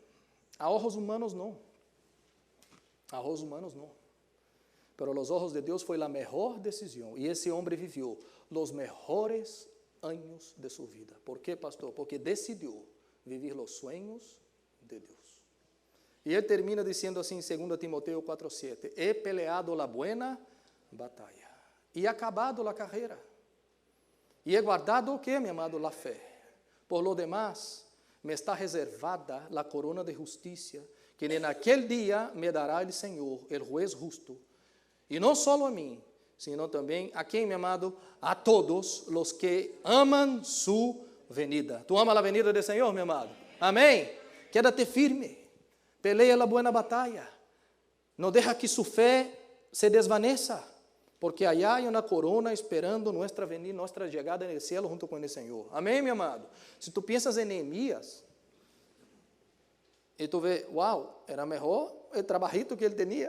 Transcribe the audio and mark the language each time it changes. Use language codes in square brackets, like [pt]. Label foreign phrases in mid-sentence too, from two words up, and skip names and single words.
[es] A ojos humanos [pt] não. [es] A ojos humanos não. [pt] Pero aos olhos de Deus foi a melhor decisão. E esse homem viveu os melhores anos de sua vida. ¿Por quê, pastor? Porque decidiu viver os sonhos de Deus. E ele termina dizendo assim, 2 Timoteo 4:7, [es] he peleado la buena [pt] batalha e acabado a carreira. E [es] he guardado [pt] o que, meu amado? [es] La fé. Por lo demás, me está reservada la corona de justicia, que en aquel dia me dará el Senhor, el juez justo. [pt] E não só a mim, sino também a quem, meu amado? A todos os que amam su venida. Tu amas a venida do Senhor, meu amado? Amém? [es] Quédate firme. [pt] Pelea a boa batalha. Não deixa que sua fé se desvaneça, porque allá há uma corona esperando nossa venida, nossa chegada no céu junto com o Senhor. Amém, meu amado? Se tu pensas em Neemias, e tu vê, uau, era melhor o trabalhito que ele tinha.